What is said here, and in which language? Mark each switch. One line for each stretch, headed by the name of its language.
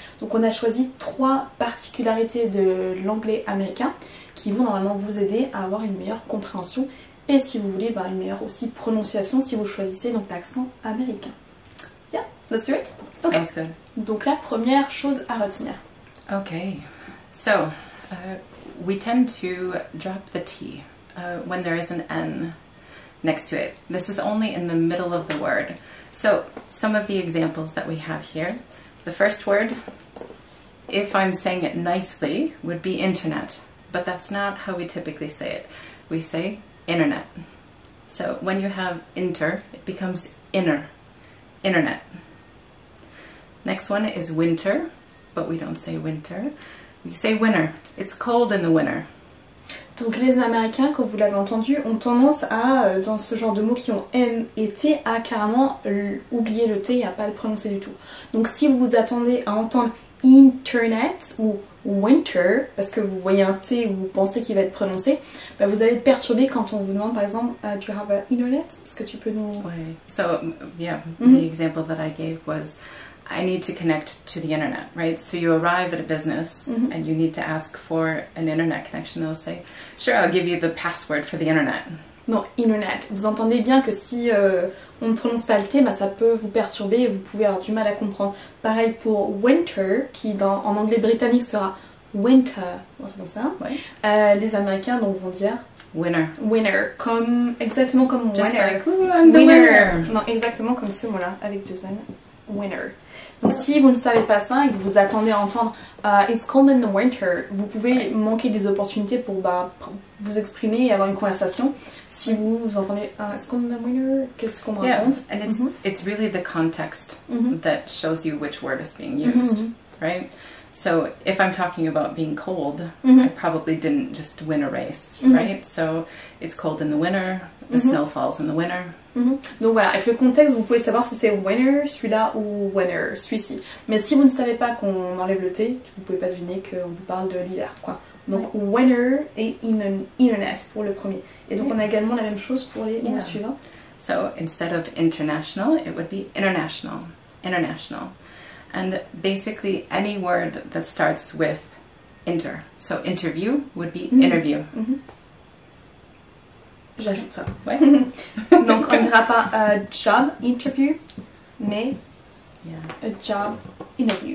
French: Donc on a choisi 3 particularités de l'anglais américain qui vont normalement vous aider à avoir une meilleure compréhension et si vous voulez une meilleure aussi prononciation si vous choisissez donc l'accent américain.
English: Yeah, let's do it. Okay. Sounds good.
French: Donc la première chose à retenir.
English: Okay, so we tend to drop the T when there is an N next to it. This is only in the middle of the word. So some of the examples that we have here. The first word, if I'm saying it nicely, would be internet. But that's not how we typically say it. We say internet. So when you have inter, it becomes inner. Internet. Next one is winter, but we don't say winter. We say winter. It's cold in the winter.
French: Donc les Américains, comme vous l'avez entendu, ont tendance à, dans ce genre de mots qui ont N et T, à carrément oublier le T et à pas le prononcer du tout. Donc si vous vous attendez à entendre internet ou winter, parce que vous voyez un T ou vous pensez qu'il va être prononcé, vous allez être perturbé quand on vous demande par exemple
English: do you have an internet?
French: Est-ce que tu peux nous... Ouais.
English: So yeah, the example that I gave was I need to connect to the internet, right? So you arrive at a business and you need to ask for an internet connection. They'll say, sure, I'll give you the password for the internet.
French: Non, internet. Vous entendez bien que si on ne prononce pas le T, ça peut vous perturber et vous pouvez avoir du mal à comprendre. Pareil pour winter, qui en anglais britannique sera winter, un truc comme ça. Ouais. Les Américains donc vont dire
English: Winner.
French: Winner, exactement comme
English: Just winner. like, ooh, I'm the winner.
French: Non, exactement comme ce mot-là, avec 2 N. Winner. Donc si vous ne savez pas ça et que vous attendez à entendre
English: It's cold in the winter,
French: vous pouvez manquer des opportunités pour vous exprimer et avoir une conversation. Si vous entendez
English: It's cold in the winter,
French: qu'est-ce qu'on me raconte?
English: And it's really the context that shows you which word is being used, right? So if I'm talking about being cold, I probably didn't just win a race, right? So it's cold in the winter, the snow falls in the winter.
French: Donc voilà, avec le contexte, vous pouvez savoir si c'est winter, celui-là, ou winter, celui-ci. Mais si vous ne savez pas qu'on enlève le T, vous ne pouvez pas deviner qu'on vous parle de l'hiver, quoi. Donc winter et internet pour le premier. Et donc on a également la même chose pour les mots suivants.
English: So instead of international, it would be international. International. And basically any word that starts with inter. So interview would be interview.
French: J'ajoute ça. Ouais. Donc on ne dira pas job interview, mais a job interview.